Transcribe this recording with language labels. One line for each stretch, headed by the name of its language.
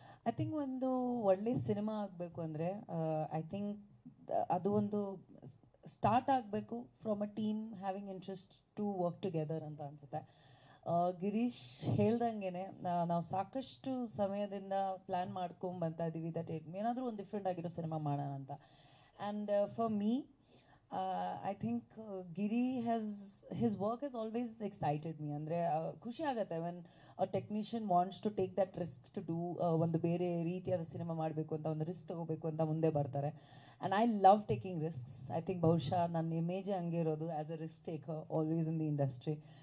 Kannada: I think ಒಂದು ಒಳ್ಳೆ cinema ಆಗಬೇಕು ಅಂದರೆ ಐ ಥಿಂಕ್ ಅದು ಒಂದು ಸ್ಟಾರ್ಟ್ ಆಗಬೇಕು
English: from a team having interest to work together
Kannada: ಅಂತ ಅನಿಸುತ್ತೆ. ಗಿರೀಶ್ ಹೇಳ್ದಂಗೆ ನಾವು ಸಾಕಷ್ಟು ಸಮಯದಿಂದ ಪ್ಲ್ಯಾನ್ ಮಾಡ್ಕೊಂಡು ಬರ್ತಾ ಇದ್ದೀವಿ ದಟ್ ಏನಾದರೂ ಒಂದು ಡಿಫ್ರೆಂಟ್ ಆಗಿರೋ ಸಿನಿಮಾ ಮಾಡೋಣ ಅಂತ.
English: And for me I think Giri his work has always excited me.
Kannada: Andre ಖುಷಿ ಆಗುತ್ತೆ
English: when a technician wants to take that risk to do
Kannada: ಒಂದು ಬೇರೆ ರೀತಿಯಾದ ಸಿನಿಮಾ ಮಾಡಬೇಕು ಅಂತ ಒಂದು ರಿಸ್ಕ್ ತಗೋಬೇಕು ಅಂತ ಮುಂದೆ ಬರ್ತಾರೆ.
English: And I love taking risks. I think
Kannada: ಬಹುಶಃ ನನ್ನ ಇಮೇಜ್ ಹಂಗೆ ಇರೋದು
English: As a risk taker always in the industry.